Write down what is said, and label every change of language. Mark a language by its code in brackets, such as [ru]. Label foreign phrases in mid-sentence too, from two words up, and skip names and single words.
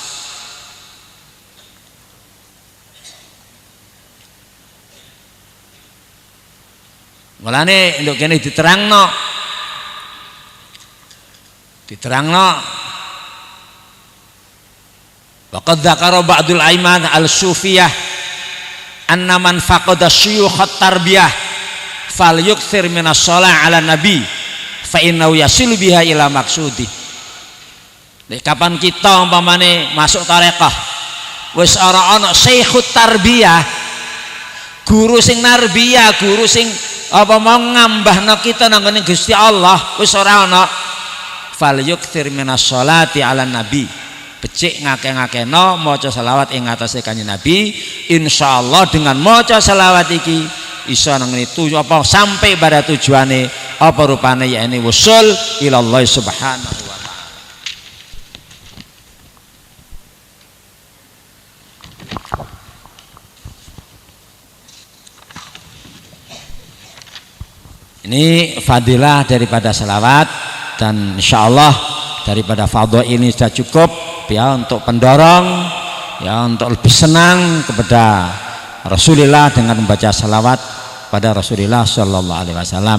[jv] Mulane nduk kene diterangno [ar] وقد ذكر بعض الأئمة الصوفية أن من فقد شيوخ التربية فليكثر من الصلاة على النبي فإنه يصل بها إلى مقصودي. [jv] Kapan kita umpamane masuk tarekah wis ora ana [ar] شيخ التربية, [jv] guru sing narbiyah, guru sing apa mau ngambahno kita nang ngene Gusti Allah, wis ora ana, [ar] فليكثر من الصلاة على النبي, [jv] becik ngake-ngakeno maca selawat ing atase Kanjeng Nabi. Insyaallah dengan maca selawat iki iso nangani apa [id] sampai pada [jv] tujuane apa rupane yakni [ar] وصول إلى الله سبحانه وتعالى. [id] Ini fadilah daripada selawat, dan insyaallah daripada fadhil ini sudah cukup ya untuk pendorong ya untuk lebih senang kepada Rasulullah dengan membaca salawat pada Rasulullah [ar] صلى الله عليه وسلم.